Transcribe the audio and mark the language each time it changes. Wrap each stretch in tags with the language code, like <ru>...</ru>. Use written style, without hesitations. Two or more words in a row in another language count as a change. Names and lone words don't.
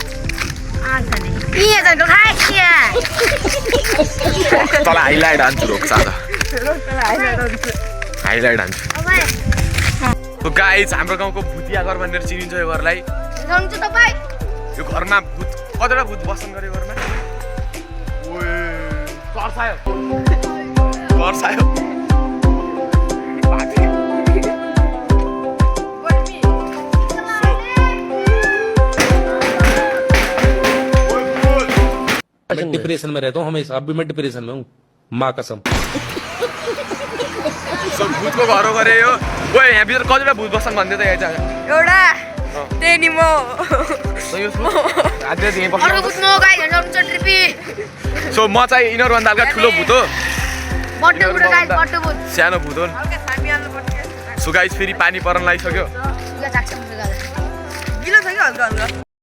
<ne>तल हाइलाइट हान्छु रोक साझा हाइलाइट हान्छु गाइज हाम्रो गाउँको भुतिया घर भनेर चिनिन्छ यो घरलाई यो घरमा भूत कतिवटा भूत बस्छन् गरे घरमा कर्सायो</ne> <hi>मैं डिप्रेशन में रहता हूँ हमेशा अभी मैं डिप्रेशन में हूँ माँ कसम</hi> <ne>भूतको घर हो गरे यो ओए यहाँ भित्र कतिवटा भूत बस्छन् भन्दै त यहाँ चाहिँ एउटा त्यही नि म सो म चाहिँ यिनीहरूभन्दा हल्का ठुलो भूत हो सानो भूत हो</ne> <en>so guys</en> <ne>फेरि पानी पर्न लागिसक्यो</ne>